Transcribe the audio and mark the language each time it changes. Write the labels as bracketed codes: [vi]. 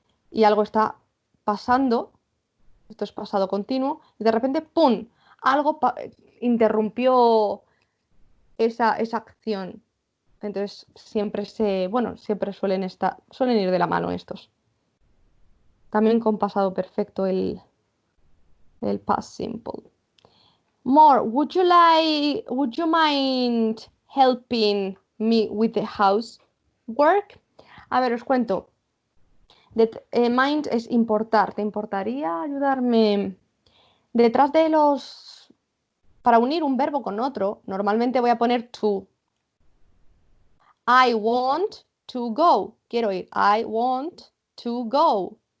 [es] Y algo está pasando, esto es pasado continuo, y de repente, ¡pum!, algo interrumpió esa acción. Entonces siempre siempre suelen ir de la mano estos. También con pasado perfecto el past simple. [en] More, would you mind helping me with the housework? [es] A ver, os cuento. Mind es importar. ¿Te importaría ayudarme? Detrás de para unir un verbo con otro, normalmente voy a poner to. [en] I want to go. [es] Quiero ir. [en] I want to go.